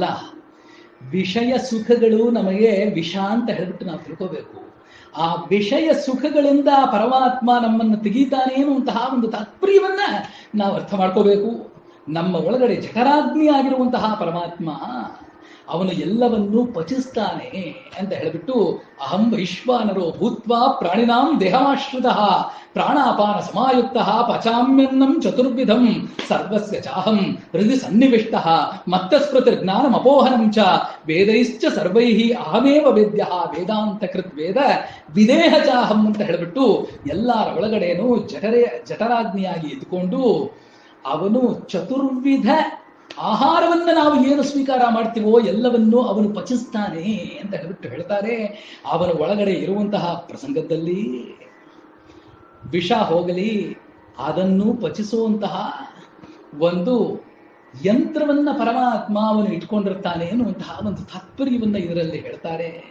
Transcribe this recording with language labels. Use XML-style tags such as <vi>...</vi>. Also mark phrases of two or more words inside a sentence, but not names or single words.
<kn>ವಿಷಯ ಸುಖಗಳು ನಮಗೆ ವಿಷ ಅಂತ ಹೇಳ್ಬಿಟ್ಟು ನಾವು ತಿಳ್ಕೋಬೇಕು. ಆ ವಿಷಯ ಸುಖಗಳಿಂದ ಪರಮಾತ್ಮ ನಮ್ಮನ್ನು ತೆಗೀತಾನೆ ಅನ್ನುವಂತಹ ಒಂದು ತಾತ್ಪರ್ಯವನ್ನ ನಾವು ಅರ್ಥ ಮಾಡ್ಕೋಬೇಕು. ನಮ್ಮ ಒಳಗಡೆ ಜಠರಾಗ್ನಿ ಆಗಿರುವಂತಹ ಪರಮಾತ್ಮ ಅವನು ಎಲ್ಲವನ್ನೂ ಪಚಿಸ್ತಾನೆ ಅಂತ ಹೇಳಿಬಿಟ್ಟು</kn> <sa>ಅಹಂ ವೈಶ್ವಾನರೋ ಭೂತ್ವಾ ಪ್ರಾಣಿನಾಂ ದೇಹಮಾಶ್ರಿತಃ ಪ್ರಾಣಾಪಾನ ಸಮಾಯುಕ್ತಃ ಪಚಾಮ್ಯನ್ನಂ ಚತುರ್ವಿಧಂ ಸರ್ವಸ್ಯ ಚಾಹಂ ಹೃದಯ ಸನ್ನಿವಿಷ್ಟಃ ಮತ್ತಸ್ಮೃತಿರ್ಜ್ಞಾನಂ ಅಪೋಹನಂ ಚ ವೇದೈಶ್ಚ ಸರ್ವೈಹಿ ಅಹಮೇವ ವೇದ್ಯಃ ವೇದಾಂತ ಕೃತ್ ವೇದ ವಿದೇಹ ಚಾಹಂ</sa> <kn>ಅಂತ ಹೇಳಿಬಿಟ್ಟು ಎಲ್ಲರ ಒಳಗಡೆನೂ ಜಠರಾಗ್ನಿಯಾಗಿ ಎದ್ಕೊಂಡು ಅವನು ಚತುರ್ವಿಧ ಆಹಾರವನ್ನು ನಾವು ಏನು ಸ್ವೀಕಾರ ಮಾಡ್ತೀವೋ ಎಲ್ಲವನ್ನೂ ಅವನು ಪಚಿಸ್ತಾನೆ ಅಂತ ಹೇಳ್ಬಿಟ್ಟು ಹೇಳ್ತಾರೆ. ಅವನ ಒಳಗಡೆ ಇರುವಂತಹ ಪ್ರಸಂಗದಲ್ಲಿ ವಿಷ ಹೋಗಲಿ, ಅದನ್ನು ಪಚಿಸುವಂತಹ ಒಂದು ಯಂತ್ರವನ್ನ ಪರಮಾತ್ಮ ಅವನು ಇಟ್ಕೊಂಡಿರ್ತಾನೆ ಎನ್ನುವಂತಹ ಒಂದು ತಾತ್ಪರ್ಯವನ್ನ ಇದರಲ್ಲಿ ಹೇಳ್ತಾರೆ.</kn>